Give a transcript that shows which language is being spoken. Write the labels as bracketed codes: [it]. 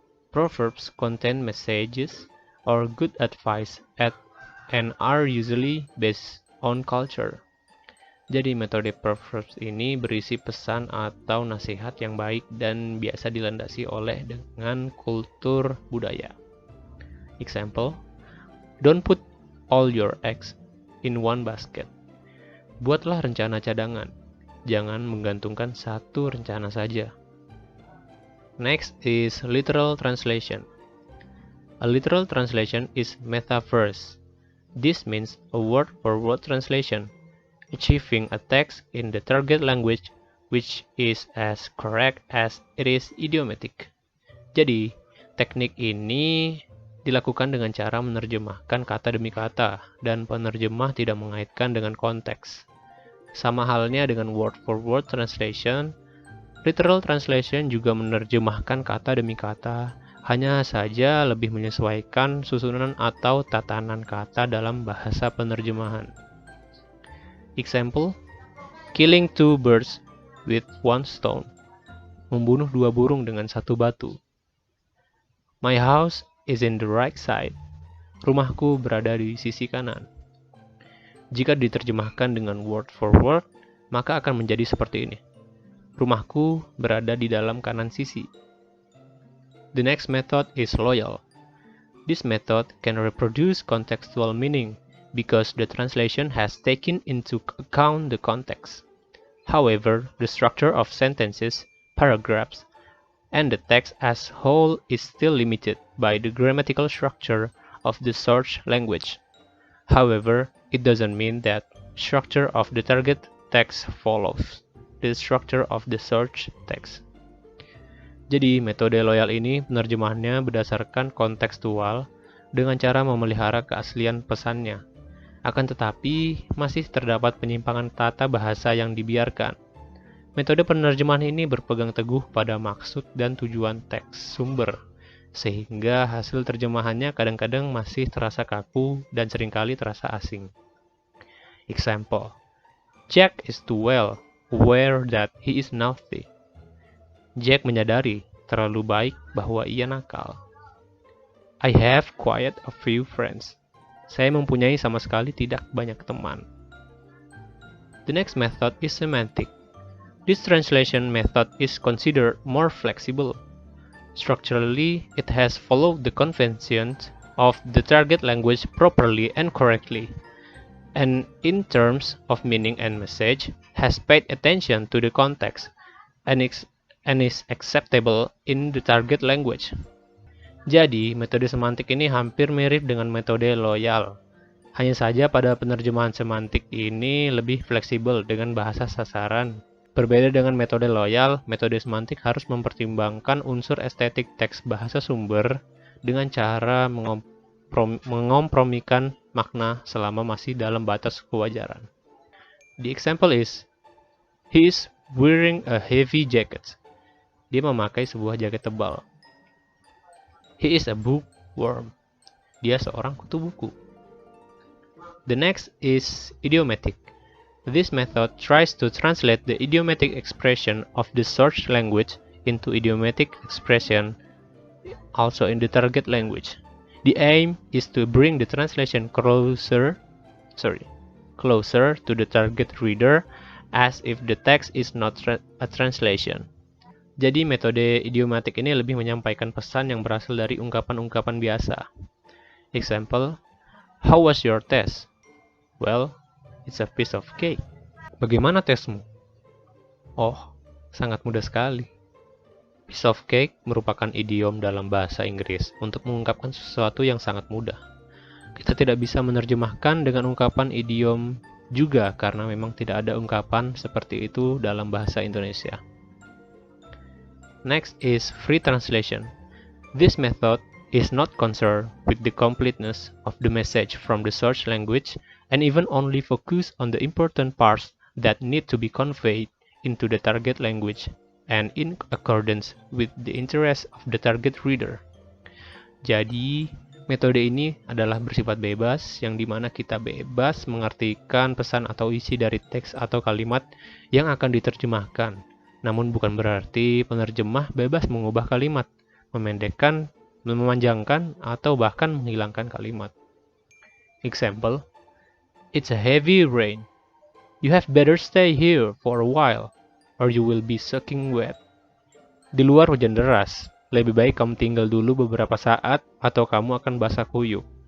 [en] Proverbs contain messages or good advice and are usually based on culture. [id] Jadi metode Proverbs ini berisi pesan atau nasihat yang baik dan biasa dilandasi oleh dengan kultur budaya. [en] Example: Don't put all your eggs in one basket. [id] Buatlah rencana cadangan. Jangan menggantungkan satu rencana saja. [en] Next is literal translation. A literal translation is metaverse. This means a word-for-word translation, achieving a text in the target language which is as correct as it is idiomatic. [id] Jadi, teknik ini dilakukan dengan cara menerjemahkan kata demi kata, dan penerjemah tidak mengaitkan dengan konteks. Sama halnya dengan word-for-word translation, literal translation juga menerjemahkan kata demi kata, hanya saja lebih menyesuaikan susunan atau tatanan kata dalam bahasa penerjemahan. [en] Example: Killing 2 birds with 1 stone. [id] Membunuh 2 burung dengan 1 batu. [en] My house is in the right side. [id] Rumahku berada di sisi kanan. Jika diterjemahkan dengan word for word, maka akan menjadi seperti ini. Rumahku berada di dalam kanan sisi. [en] The next method is loyal. This method can reproduce contextual meaning because the translation has taken into account the context. However, the structure of sentences, paragraphs, and the text as whole is still limited by the grammatical structure of the source language. However, it doesn't mean that structure of the target text follows the structure of the source text. [id] Jadi, metode loyal ini penerjemahannya berdasarkan kontekstual dengan cara memelihara keaslian pesannya. Akan tetapi, masih terdapat penyimpangan tata bahasa yang dibiarkan. Metode penerjemahan ini berpegang teguh pada maksud dan tujuan teks sumber, sehingga hasil terjemahannya kadang-kadang masih terasa kaku dan seringkali terasa asing. [en] Example: Jack is too well aware that he is naughty. [id] Jack menyadari terlalu baik bahwa ia nakal. [en] I have quite a few friends. [id] Saya mempunyai sama sekali tidak banyak teman. [en] The next method is semantic. This translation method is considered more flexible. Structurally, it has followed the conventions of the target language properly and correctly, and in terms of meaning and message, has paid attention to the context and is acceptable in the target language. [id] Jadi, metode semantik ini hampir mirip dengan metode loyal. Hanya saja pada penerjemahan semantik ini lebih fleksibel dengan bahasa sasaran. Berbeda dengan metode loyal, metode semantik harus mempertimbangkan unsur estetik teks bahasa sumber dengan cara mengompromikan makna selama masih dalam batas kewajaran. [en] The example is, he is wearing a heavy jacket. [id] Dia memakai sebuah jaket tebal. [en] He is a bookworm. [id] Dia seorang kutu buku. [en] The next is idiomatic. This method tries to translate the idiomatic expression of the source language into idiomatic expression also in the target language. The aim is to bring the translation closer to the target reader as if the text is not a translation. [id] Jadi metode idiomatik ini lebih menyampaikan pesan yang berasal dari ungkapan-ungkapan biasa. [en] Example, how was your test? Well, it's a piece of cake. [id] Bagaimana tesmu? Oh, sangat mudah sekali. Piece of cake merupakan idiom dalam bahasa Inggris untuk mengungkapkan sesuatu yang sangat mudah. Kita tidak bisa menerjemahkan dengan ungkapan idiom juga karena memang tidak ada ungkapan seperti itu dalam bahasa Indonesia. [en] Next is free translation. This method is not concerned with the completeness of the message from the source language and even only focus on the important parts that need to be conveyed into the target language and in accordance with the interest of the target reader. [id] Jadi, metode ini adalah bersifat bebas, yang dimana kita bebas mengartikan pesan atau isi dari teks atau kalimat yang akan diterjemahkan. Namun bukan berarti penerjemah bebas mengubah kalimat, memendekkan, memanjangkan, atau bahkan menghilangkan kalimat. [en] Example, it's a heavy rain. You have better stay here for a while, or you will be soaking wet. [id] Di luar hujan deras, lebih baik kamu tinggal dulu beberapa saat, atau kamu akan basah kuyup.